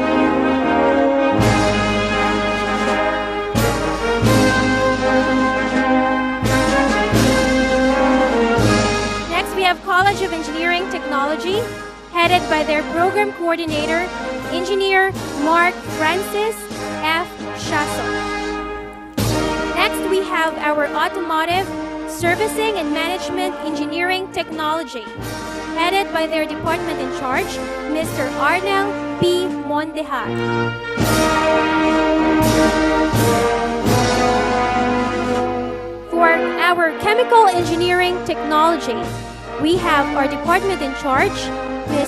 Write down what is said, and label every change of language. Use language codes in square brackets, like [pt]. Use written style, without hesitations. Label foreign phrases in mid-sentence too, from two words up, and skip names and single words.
[en] Next, we have College of Engineering Technology, headed by their program coordinator, Engineer Mark Francis F. Shasso. Next, we have our Automotive Servicing and Management Engineering Technology, headed by their department in charge, Mr. Arnel P. Mondejar. For our Chemical Engineering Technology, we have our department in charge, Ms.